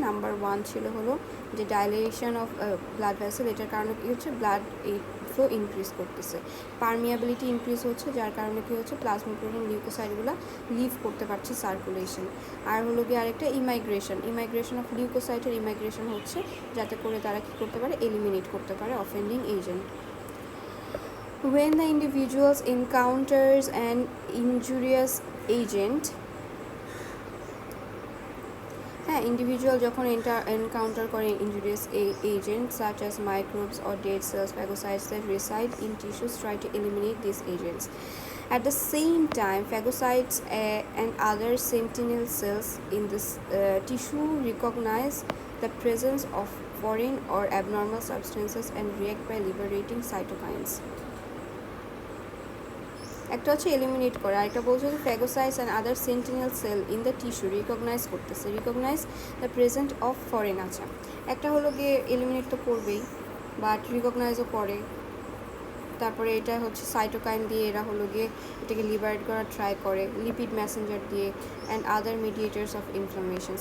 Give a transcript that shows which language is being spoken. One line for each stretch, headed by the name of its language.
Bangla: Number 1 ছিল হলো যে ডাইলেশন অফ ব্লাড ভেসেল, এটার কারণে কি হচ্ছে ব্লাড ফ্লো ইনক্রিজ করতেছে, পারমিয়াবিলিটি ইনক্রিজ হচ্ছে, যার কারণে কি হচ্ছে প্লাজমা প্রোটিন লিউকোসাইটগুলো লিভ করতে পারছে সার্কুলেশন। আর হলো গিয়ে আরেকটা ইমাইগ্রেশন অফ লিউকোসাইটের ইমাইগ্রেশন হচ্ছে যাতে করে তারা কী করতে পারে, এলিমিনেট করতে পারে offending agent.
English: When the individuals encounters an injurious agent, individual
Bangla: যখন encounter করে
English: injurious agent such as microbes or dead cells, phagocytes that reside in tissues try to eliminate these agents. At the same time, phagocytes and other sentinel cells in this tissue recognize the presence of foreign or abnormal substances and react by liberating cytokines.
Bangla: একটা হচ্ছে eliminate করা, আর একটা বলছে যে
English: Phagocytes and other sentinel cell in the tissue recognise the present of foreign.
Bangla: আচ্ছা, একটা হলো গিয়ে এলিমিনেট তো করবেই, বাট রিকগনাইজও করে। তারপরে এটা হচ্ছে সাইটোকাইন দিয়ে এরা হলো গিয়ে এটাকে লিবারেট করার ট্রাই করে, লিপিড মেসেঞ্জার দিয়ে,
English: And other mediators of inflammation.